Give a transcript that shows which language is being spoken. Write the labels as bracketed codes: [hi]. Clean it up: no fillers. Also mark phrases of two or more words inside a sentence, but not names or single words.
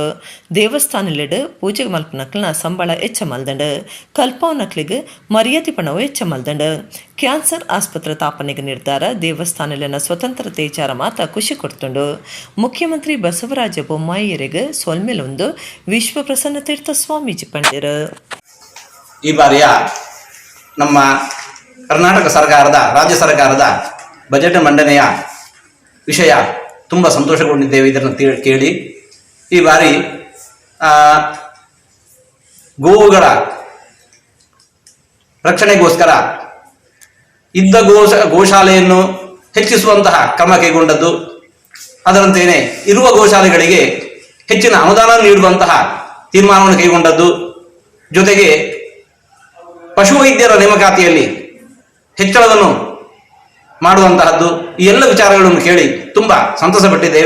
[tcy] ದೇವಸ್ಥಾನಲೆಡ್ ಪೂಜೆ ಮಲ್ಪನಕ್ಲನ ಸಂಬಳ ಮಲ್ದಂಡ ಕಲ್ಪವನಕ್ಲಿಗೆ ಮರ್ಯಾದೆ ಪಣವು ಹೆಚ್ಚಮಲ್ದಂಡ. ಕ್ಯಾನ್ಸರ್ ಆಸ್ಪತ್ರೆ ತಾಪನೆಗೆ ನಿರ್ಧಾರ ದೇವಸ್ಥಾನಲಿನ ಸ್ವತಂತ್ರತೆ ವಿಚಾರ ಮಾತ ಖುಷಿ ಕೊಡ್ತುಂಡು. ಮುಖ್ಯಮಂತ್ರಿ ಬಸವರಾಜ ಬೊಮ್ಮಾಯಿಯರಿಗೆ ಸೊಲ್ಮೇಲೊಂದು ವಿಶ್ವ ಪ್ರಸನ್ನ ತೀರ್ಥ ಸ್ವಾಮೀಜಿ ಪಂಡಿರು. [kn] ಈ ಬಾರಿಯ ನಮ್ಮ ಕರ್ನಾಟಕ ಸರ್ಕಾರದ ರಾಜ್ಯ ಸರ್ಕಾರದ ಬಜೆಟ್ ಮಂಡನೆಯ ವಿಷಯ ತುಂಬ ಸಂತೋಷಗೊಂಡಿದ್ದೇವೆ. ಇದನ್ನು ಕೇಳಿ ಈ ಬಾರಿ ಗೋವುಗಳ ರಕ್ಷಣೆಗೋಸ್ಕರ ಇದ್ದ ಗೋಶಾಲೆಯನ್ನು ಹೆಚ್ಚಿಸುವಂತಹ ಕ್ರಮ ಕೈಗೊಂಡದ್ದು, ಅದರಂತೆಯೇ ಇರುವ ಗೋಶಾಲೆಗಳಿಗೆ ಹೆಚ್ಚಿನ ಅನುದಾನ ನೀಡುವಂತಹ ತೀರ್ಮಾನವನ್ನು ಕೈಗೊಂಡದ್ದು, ಜೊತೆಗೆ ಪಶುವೈದ್ಯರ ನೇಮಕಾತಿಯಲ್ಲಿ ಹೆಚ್ಚಳವನ್ನು ಮಾಡುವಂತಹದ್ದು, ಈ ಎಲ್ಲ ವಿಚಾರಗಳನ್ನು ಕೇಳಿ ತುಂಬ ಸಂತಸಪಟ್ಟಿದ್ದೇವೆ.